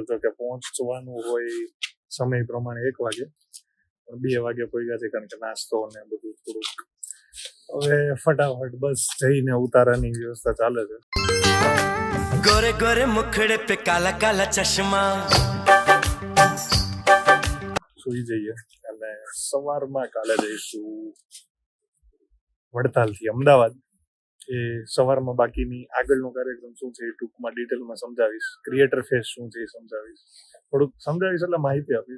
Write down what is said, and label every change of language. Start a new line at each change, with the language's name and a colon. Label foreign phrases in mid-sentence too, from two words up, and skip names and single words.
Gujarati: તો કે પહોંચવાનું હોય સમય પ્રમાણે 1 વાગે, પણ 2 વાગે પહોંચ્યા છે કારણ કે નાસ્તો ને બધું થોડુંક હવે ફટાફટ બસ જઈને ઉતારાની વ્યવસ્થા ચાલે છે.
Hindi: गोरे गोरे मुखड़े पे काला काला चश्मा
Gujarati: સુઈ જઈએ અને સવારમાં કાલે જઈશું વડતાલથી અમદાવાદ. એ સવારમાં બાકીની આગળનો કાર્યક્રમ શું છે એ ટૂંકમાં ડિટેલમાં સમજાવીશ.
English: creator face
Gujarati: શું છે એ સમજાવીશ, થોડુંક સમજાવીશ એટલે માહિતી આપીશ.